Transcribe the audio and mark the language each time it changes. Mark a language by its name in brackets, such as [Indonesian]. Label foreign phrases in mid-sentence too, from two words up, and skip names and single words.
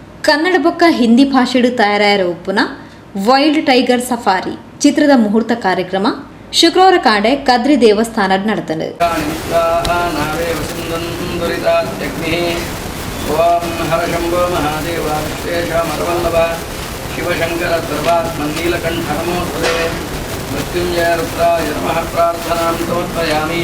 [Tulu] ಕನ್ನಡ ಬೊಕ್ಕ ಹಿಂದಿ ಭಾಷೆಡು ತಯಾರಾಯರ ಉಪ್ಪುನ ವೈಲ್ಡ್ ಟೈಗರ್ ಸಫಾರಿ ಚಿತ್ರದ ಮುಹೂರ್ತ ಕಾರ್ಯಕ್ರಮ ಶುಕ್ರವಾರ ಕಾಂಡೆ ಕದ್ರಿ ದೇವಸ್ಥಾನದ ನಡೆತಂಡು. [Sanskrit] ಓಂ ಹರ ಶಂಭೋ ಮಹಾದೇವ ವಿಶ್ವೇಶ ಮರವಲ್ಲಭ ಶಿವಶಂಕರ ಸರ್ವಾತ್ಮ ನೀಲಕಂಠ ನಮೋಸ್ತುತೆ ಮೃತ್ಯುಂಜಯ ರುದ್ರಾಯ ನಮಃ ಪ್ರಾರ್ಥನಾಂ ಸಮರ್ಪಯಾಮಿ.